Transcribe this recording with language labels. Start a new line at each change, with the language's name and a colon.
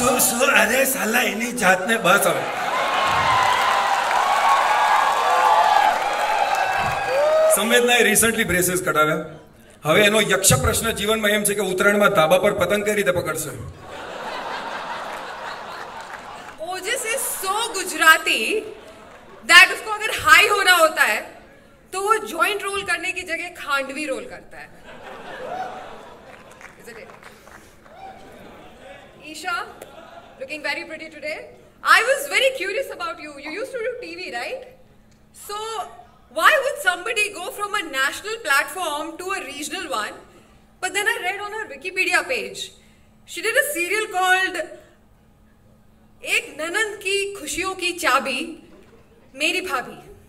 Gujarati: શું અરે સાલા એની જાતને બસ હવે. સંવેદનાએ રિસન્ટલી બ્રેસીસ કઢાવ્યા. હવે એનો યક્ષ પ્રશ્ન જીવનમાં એમ છે કે ઉત્તરાયણમાં ધાબા પર પતંગ કઈ રીતે પકડશે.
Hindi: ओजस
English: is so Gujarati that
Hindi: उसको अगर हाई होना होता है तो वो जॉइंट रोल करने की जगह खांडवी रोल करता है.
English: Isha, looking very pretty today. I was very curious about you. You used to do TV, right? So why would somebody go from a national platform to a regional one? But then I read on her Wikipedia page, she did a serial called
Hindi: एक ननंद की खुशियों की चाबी मेरी भाभी.